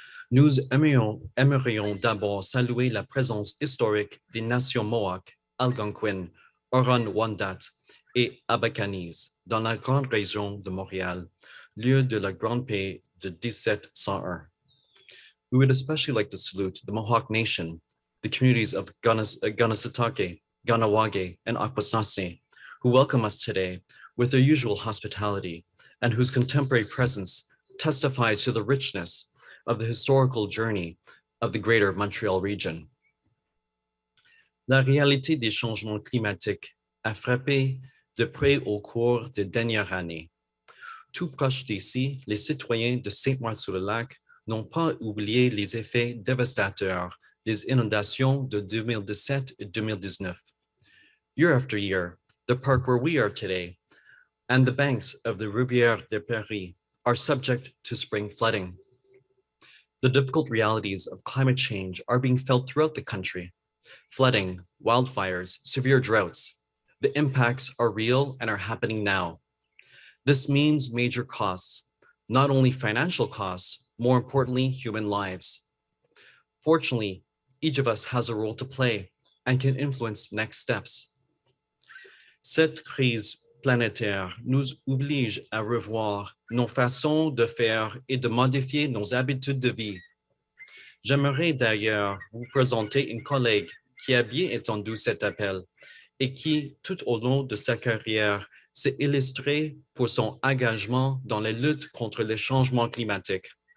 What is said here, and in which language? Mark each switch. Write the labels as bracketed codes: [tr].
[fr] Nous aimerions d'abord saluer la présence historique des nations Mohawk, Algonquin, Huron-Wendat et Abacanese dans la grande région de Montréal, lieu de la Grande Paix de 1701. [en] We would especially like to salute the Mohawk Nation, the communities of Ganasatake, Ganawage, and Akwesasne, who welcome us today with their usual hospitality and whose contemporary presence testifies to the richness of the historical journey of the greater Montreal region. [fr] La réalité des changements climatiques a frappé de près au cours des dernières années. Tout proche d'ici, les citoyens de Saint-Martin-sur-le-Lac n'ont pas oublié les effets dévastateurs des inondations de 2017 et 2019. [en] Year after year, the park where we are today and the banks of the Rivière de Paris are subject to spring flooding. The difficult realities of climate change are being felt throughout the country. Flooding, wildfires, severe droughts. The impacts are real and are happening now. This means major costs, not only financial costs, more importantly, human lives. Fortunately, each of us has a role to play and can influence next steps. [fr] Cette crise planétaire nous oblige à revoir nos façons de faire et de modifier nos habitudes de vie. J'aimerais d'ailleurs vous présenter une collègue qui a bien entendu cet appel et qui, tout au long de sa carrière, s'est illustrée pour son engagement dans la lutte contre les changements climatiques.